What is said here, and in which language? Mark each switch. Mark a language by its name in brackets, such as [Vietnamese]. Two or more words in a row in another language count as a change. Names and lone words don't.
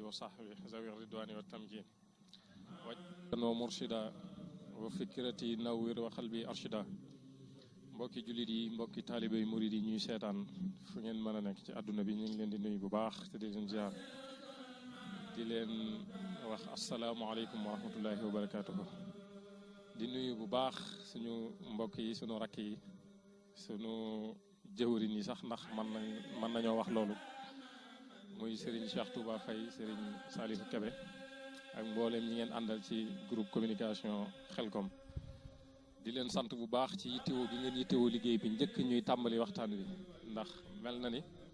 [Arabic] وصحبه ذوي الرضوان والتمكين واجعلنا مرشدا وفكرتي نوّر وقلبي أرشدا [Wolof] mbokki jullit yi mbokki taalibe yi murid yi ñuy seetaan fu ngeen mën a nekk ci àdduna bi ñu ngi leen di nuyu bu baax te di leen ziar di leen wax [Arabic] السلام عليكم ورحمة الله وبركاته [Wolof] di nuyu bu baax suñu mbokk yi suñu rakk yi suñu jëwriñ yi sax ndax mën nañoo wax loolu muy Serigne Cheikh Touba Faye Serigne Salif Kebe ak mboolem ñi ngeen àndal ci groupe communication Xelcom di leen sant bu baax ci yittewoo gi ngeen yittewoo liggéey bi njëkk ñuy tàmbali waxtaan wi ndax mel na ni